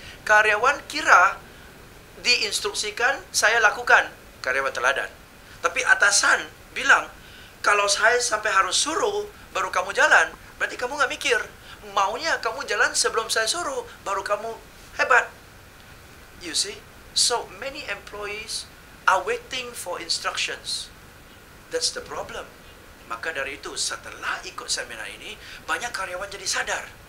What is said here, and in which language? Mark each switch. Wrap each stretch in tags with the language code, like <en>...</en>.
<id>Karyawan kira diinstruksikan, saya lakukan. Karyawan teladan. Tapi atasan bilang, kalau saya sampai harus suruh, baru kamu jalan. Berarti kamu nggak mikir. Maunya kamu jalan sebelum saya suruh, baru kamu hebat.</id> <en>You see? So, many employees are waiting for instructions. That's the problem.</en> <id>Maka dari itu, setelah ikut seminar ini, banyak karyawan jadi sadar.</id>